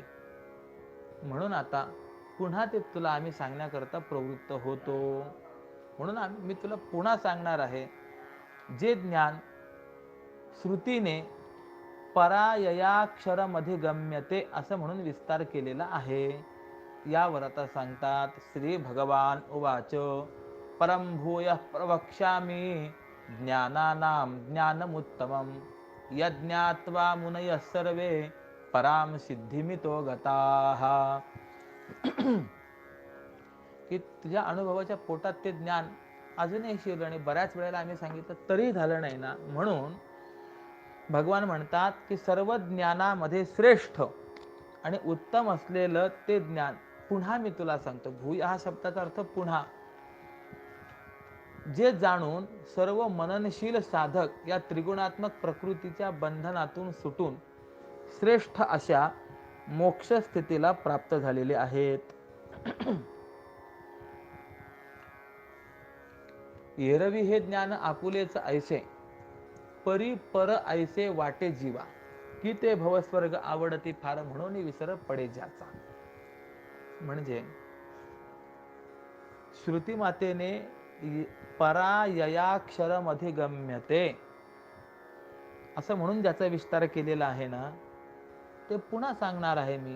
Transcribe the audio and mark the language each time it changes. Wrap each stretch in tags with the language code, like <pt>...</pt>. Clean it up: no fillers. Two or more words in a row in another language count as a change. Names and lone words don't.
<mr>म्हणून आता पुन्हा ते तुला आम्ही सांगण्याकरता प्रवृत्त होतो. म्हणून मी तुला पुन्हा सांगणार आहे, जे ज्ञान श्रुतीने पराययाक्षरमध्ये गम्यते असं म्हणून विस्तार केलेला आहे. यावर आता सांगतात,</mr> <sa>श्री भगवान उवाच, परम भूयः प्रवक्ष्यामि ज्ञानानां ज्ञानमुत्तमं यज्ञात्वा मुनयः सर्वे पराम सिद्धिमितो गताः.</sa> <mr>की तुझ्या अनुभवाच्या पोटात ते ज्ञान अजूनही शिरलं आणि बऱ्याच वेळेला आम्ही सांगितलं तरी झालं नाही ना. म्हणून भगवान म्हणतात की सर्व ज्ञानामध्ये श्रेष्ठ आणि उत्तम असलेलं ते ज्ञान पुन्हा मी तुला सांगतो. भूय हा शब्दाचा अर्थ पुन्हा. जे जाणून सर्व मननशील साधक या त्रिगुणात्मक प्रकृतीच्या बंधनातून सुटून श्रेष्ठ अशा मोक्ष स्थितीला प्राप्त झालेले आहेत. एरवी हे ज्ञान आपुलेच ऐसे परी पर ऐसे वाटे जीवा, की ते भवस्वर्ग आवडती फार म्हणून विसर पडे ज्याचा. म्हणजे श्रुती मातेने पराययाक्षरमध्ये गम्यते असं म्हणून ज्याचा विस्तार केलेला आहे ना, ते पुन्हा सांगणार आहे मी.</mr>